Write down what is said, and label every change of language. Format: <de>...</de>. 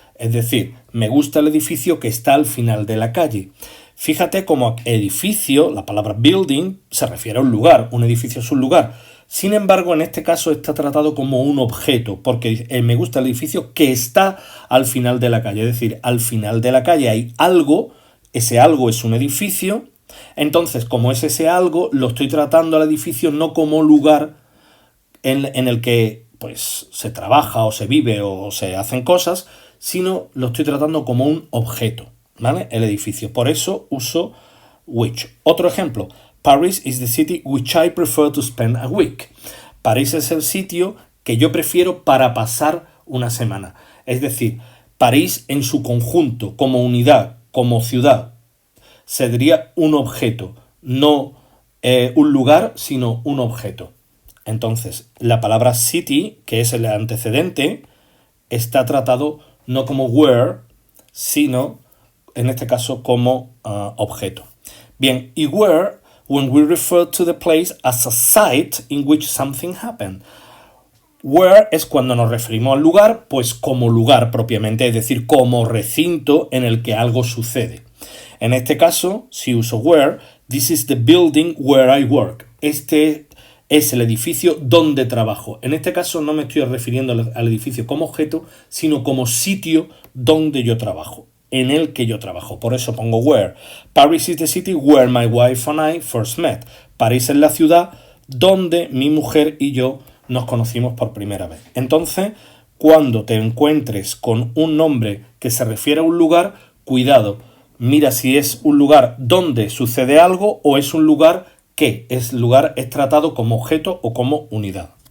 <es>Es decir, me gusta el edificio que está al final de la calle. Fíjate como edificio, la palabra building, se refiere a un lugar. Un edificio es un lugar. Sin embargo, en este caso está tratado como un objeto, porque me gusta el edificio que está al final de la calle. Es decir, al final de la calle hay algo, ese algo es un edificio. Entonces, como es ese algo, lo estoy tratando al edificio no como lugar en el que pues, se trabaja o se vive o se hacen cosas, sino lo estoy tratando como un objeto, ¿vale? El edificio. Por eso uso which. Otro ejemplo.</es> <en>Paris is the city which I prefer to spend a week.</en> <es>París es el sitio que yo prefiero para pasar una semana. Es decir, París en su conjunto, como unidad, como ciudad, sería un objeto, no un lugar, sino un objeto. Entonces, la palabra city, que es el antecedente, está tratado no como where, sino, en este caso, como objeto. Bien, y</es> <en>where, when we refer to the place as a site in which something happened.</en> <es>Where es cuando nos referimos al lugar, pues como lugar propiamente, es decir, como recinto en el que algo sucede. En este caso, si uso where,</es> <en>this is the building where I work.</en> <es>Este es el edificio donde trabajo. En este caso no me estoy refiriendo al edificio como objeto, sino como sitio donde yo trabajo, en el que yo trabajo. Por eso pongo where.</es> <en>Paris is the city where my wife and I first met.</en> <es>París es la ciudad donde mi mujer y yo nos conocimos por primera vez. Entonces, cuando te encuentres con un nombre que se refiere a un lugar, cuidado. Mira si es un lugar donde sucede algo o es un lugar que es tratado como objeto o como unidad.</es>